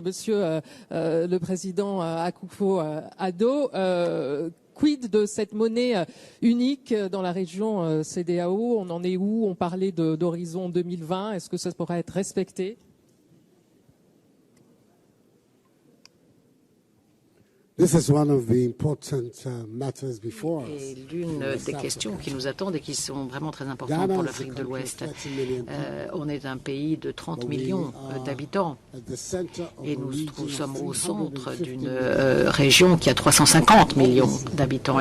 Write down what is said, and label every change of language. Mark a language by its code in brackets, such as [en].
[fr] Monsieur le président Akufo-Addo, quid de cette monnaie unique dans la région CEDEAO? On en est où? On parlait d'horizon 2020. Est-ce que ça pourrait être respecté? [en] This is one of the important matters before us. [fr] Et l'une des questions qui nous attendent et qui sont vraiment très importantes pour l'Afrique de l'Ouest. On est un pays de 30 millions d'habitants et nous sommes au centre d'une région qui a 350 millions d'habitants.